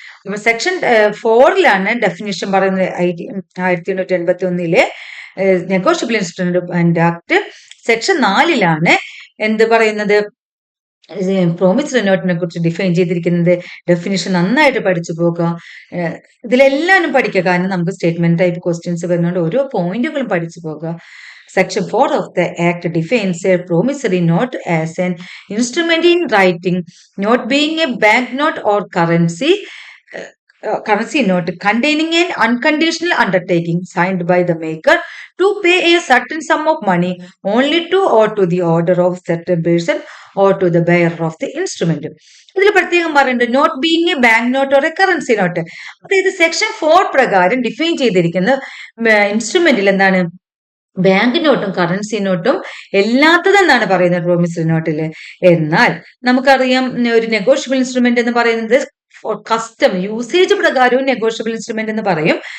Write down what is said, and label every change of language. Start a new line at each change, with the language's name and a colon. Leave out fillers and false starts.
Malayalam: അപ്പൊ section 4 definition പറയുന്നത് 1881 negotiable instrument act. Section 4 എന്ത് പറയുന്നത്? പ്രോമിസറി നോട്ടിനെ കുറിച്ച് ഡിഫൈൻ ചെയ്തിരിക്കുന്നത്. ഡെഫിനിഷൻ നന്നായിട്ട് പഠിച്ചു പോകുക. ഇതിലെല്ലാവരും പഠിക്കുക, കാരണം നമുക്ക് സ്റ്റേറ്റ്മെന്റ് ടൈപ്പ് ക്വസ്റ്റ്യൻസ് വരുന്നതുകൊണ്ട് ഓരോ പോയിന്റുകളും പഠിച്ചു പോകുക.
English: Section 4 of the Act defines a promissory note as an instrument in writing, note being a banknote or currency note containing an unconditional undertaking signed by the maker to pay a certain sum of money only to or to the order of certain person or to the bearer of the instrument.
Malayalam: ഇതിൽ പ്രത്യേകം പറയുന്നുണ്ട്
English: Note being a bank note or a currency note.
Malayalam: അതായത് section 4 പ്രകാരം define ചെയ്തിരിക്കുന്ന ഇൻസ്ട്രുമെന്റിൽ എന്താണ്? Bank നോട്ടും currency നോട്ടും എല്ലാത്തതെന്നാണ് പറയുന്നത് promissory നോട്ടില്. എന്നാൽ നമുക്കറിയാം ഒരു നെഗോഷ്യബിൾ ഇൻസ്ട്രുമെന്റ് എന്ന് പറയുന്നത് കസ്റ്റം യൂസേജ് പ്രകാരവും നെഗോഷ്യബിൾ ഇൻസ്ട്രുമെന്റ് എന്ന് പറയും.